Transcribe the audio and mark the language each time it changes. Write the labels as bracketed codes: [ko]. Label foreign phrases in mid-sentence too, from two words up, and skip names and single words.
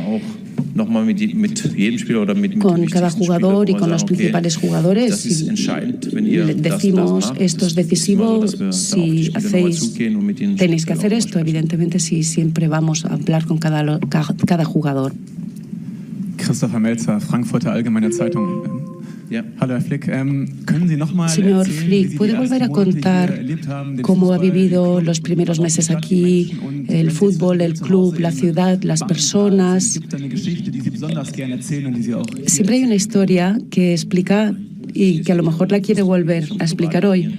[es] Con cada jugador y con los principales jugadores, si decimos esto es decisivo, si tenéis que hacer esto, evidentemente sí, siempre vamos a hablar con cada jugador. [de] Christopher Melzer, Frankfurter Allgemeine Zeitung. Hallo, Herr Flick. Können Sie noch mal [es] Señor Flick, ¿puede volver a contar cómo ha vivido los primeros meses aquí, el fútbol, el club, la ciudad, las personas? Siempre hay una historia que explica y que a lo mejor la quiere volver a explicar hoy.